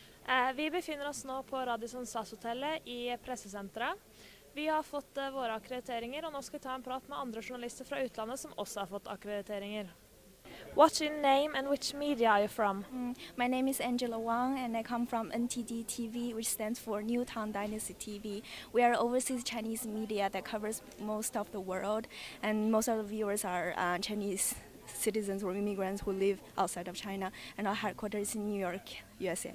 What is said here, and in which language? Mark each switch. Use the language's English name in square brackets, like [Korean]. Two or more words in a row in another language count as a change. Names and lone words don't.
[Norwegian] Vi befinner oss nå på Radisson SAS-hotellet i pressesenteret. Vi har fått våre akkrediteringer, og nå skal vi ta en prat med andre journalister fra utlandet som også har fått akkrediteringer. [English] What's your name and which media are you from? My name is Angela Wang, and I come from NTD TV, which stands for New Tang Dynasty TV. We are overseas Chinese media that covers most of the world, and most of the viewers are Chinese citizens or immigrants who live outside of China, and our headquarters is in New York, USA.